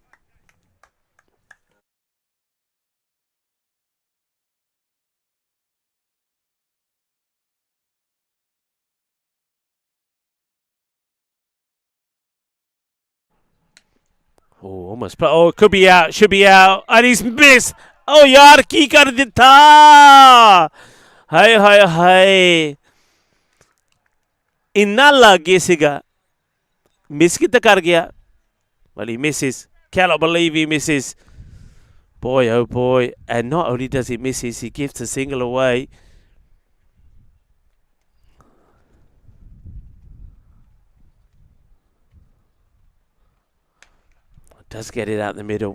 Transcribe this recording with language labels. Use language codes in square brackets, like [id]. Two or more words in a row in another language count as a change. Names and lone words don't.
[en] Oh, almost. Oh, it could be out. Should be out. And he's missed. [pa] ਓ, ਯਾਰ, ਕੀ ਕਰ ਦਿੱਤਾ. ਹਾਏ, ਹਾਏ, ਹਾਏ. ਇੰਨਾ ਲੱਗੇ ਸੀਗਾ. Miss ਕੀਤਾ ਕਰ ਗਿਆ. [en] Well, he misses. Cannot believe he misses. Boy, oh boy. And not only does he miss, he gives a single away. Does get it out the middle.